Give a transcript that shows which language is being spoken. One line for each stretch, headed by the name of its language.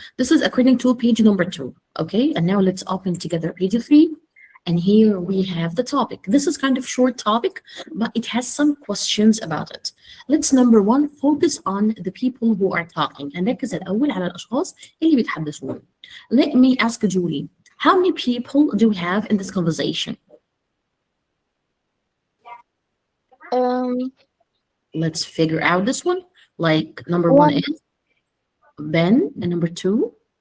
English: This is according to page number 2. Okay. And now let's open together page 3. And here we have the topic. This is kind of short topic, but it has some questions about it. Let's number 1 focus on the people who are talking.
Arabic: And نركز الأول على الأشخاص اللي بيتحدثون.
English: Let me ask Julie, how many people do we have in this conversation? Let's figure out this one. Like number 1 is Ben, and number 2?